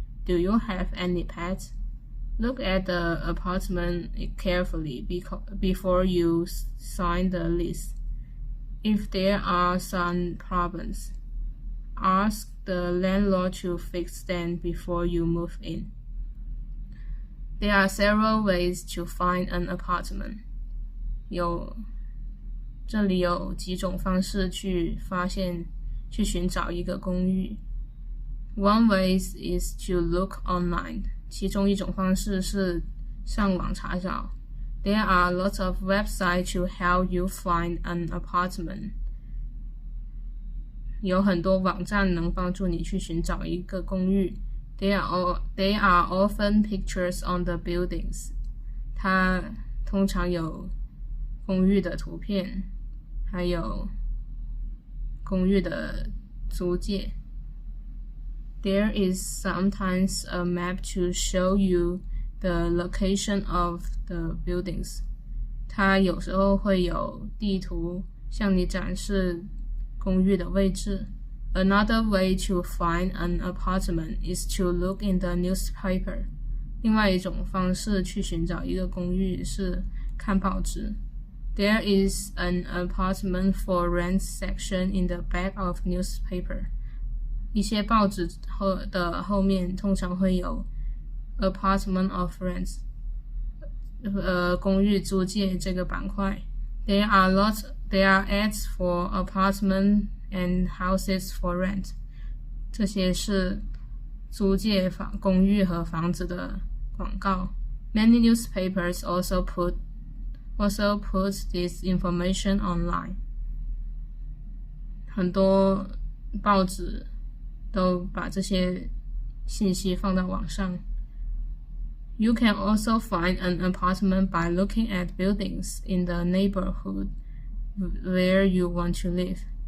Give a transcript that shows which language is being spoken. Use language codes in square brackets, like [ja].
[en] Do you have any pets? Look at the apartment carefully before you sign the lease. If there are some problems, ask the landlord to fix them before you move in. There are several ways to find an apartment. [zh] 这里有几种方式去寻找一个公寓。 [en] One way is to look online. [zh] 其中一种方式是上网查找。 [en] There are lots of websites to help you find an apartment. [zh] 有很多网站能帮助你去寻找一个公寓。 [en] There are often pictures on the buildings. [zh] 它通常有公寓的图片，还有公寓的租界。 [en] There is sometimes a map to show you the location of the buildings. [zh] 它有时候会有地图向你展示公寓的位置。 [en] Another way to find an apartment is to look in the newspaper. [zh] 另外一种方式去寻找一个公寓是看报纸。 [en] There is an apartment for rent section in the back of newspaper. [zh] 一些报纸的后面通常会有 [en] apartment of rent. [zh] 公寓租界这个板块。 [en] There are ads for apartment and houses for rent. [zh] 这些是租借公寓和房子的广告。 [en] Many newspapers also put this information online. [zh] 很多报纸都把这些信息放到网上。 [en] You can also find an apartment by looking at buildings in the neighborhood where you want to live.